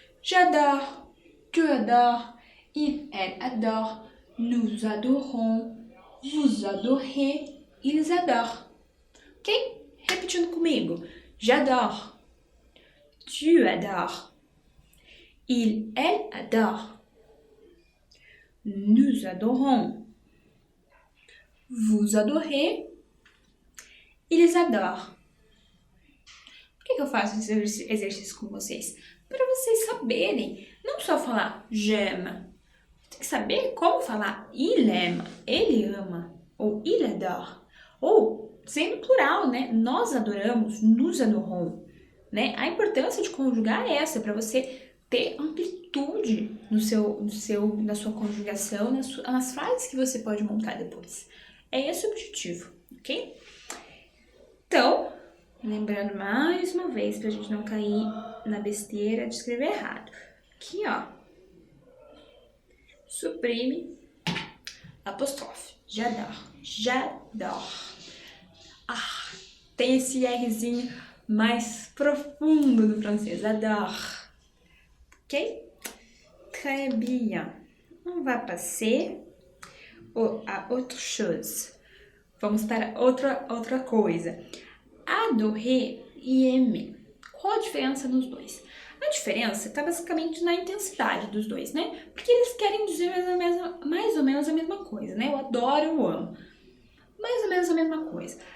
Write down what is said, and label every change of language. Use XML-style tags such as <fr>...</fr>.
<fr>J'adore, tu adores, il, elle adore, nous adorons, vous adorez, ils adorent. Ok?</fr> <pt>Repetindo comigo.</pt> <fr>J'adore, tu adores, il, elle adore, nous adorons, vous adorez, ils adorent.</fr> <pt>Por que eu faço esse exercício com vocês? Para vocês saberem, não só falar j'aime, tem que saber como falar</pt> <fr>il aime,</fr> <pt>ele ama, ou</pt> <fr>il adore,</fr> <pt>ou sendo plural, né? Nós adoramos,</pt> <fr>nous adorons,</fr> <pt>né? A importância de conjugar é essa, para você ter amplitude na sua conjugação, nas frases que você pode montar depois. É esse o objetivo, ok? Então, lembrando mais uma vez, pra gente não cair na besteira de escrever errado. Aqui, ó. Suprime apóstrofe.</pt> <fr>J'adore. J'adore.</fr> <pt>Ah, tem esse Rzinho mais profundo do francês.</pt> <fr>Adore. Ok? Très bien. On va passer à autre chose.</fr> <pt>Vamos para outra coisa. Adorer e aimer. Qual a diferença nos dois? A diferença está basicamente na intensidade dos dois, né? Porque eles querem dizer mais ou menos a mesma coisa, né? Eu adoro, eu amo. Mais ou menos a mesma coisa.</pt>